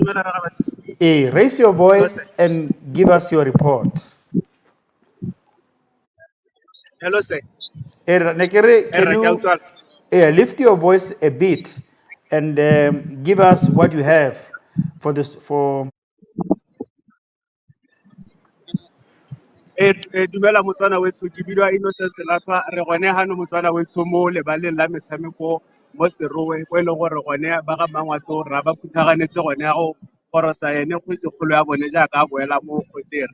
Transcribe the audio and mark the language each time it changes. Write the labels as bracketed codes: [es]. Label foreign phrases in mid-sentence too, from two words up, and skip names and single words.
[en] Raise your voice and give us your report. hello, sir. Nekere, can you lift your voice a bit and give us what you have for this for. [tn] Dumela motswana wetso ke bidwa Innocent Selatwa re gone hano motswana wetso mo lebaleng la metshameko mo Serowe go ile gore gone ba ga Bangwato ra ba phuthaganetse gone go gorosa ene Kgosikgolo ya bone jaaka a boela mo Kotera.